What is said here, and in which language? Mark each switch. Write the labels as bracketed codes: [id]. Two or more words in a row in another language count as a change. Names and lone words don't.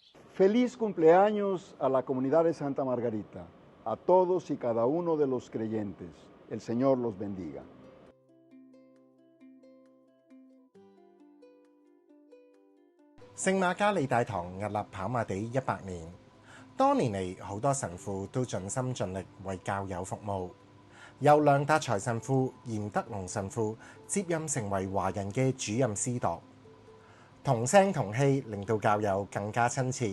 [es] Feliz cumpleaños a la comunidad de Santa Margarita, a todos y cada uno de los creyentes. El Señor los bendiga. [yue] 聖瑪加利大堂屹立跑馬地100年，多年嚟好多神父都盡心盡力為教友服務。由梁達才神父、嚴德龍神父接任成為華人嘅主任司鐸，同聲同氣令到教友更加親切。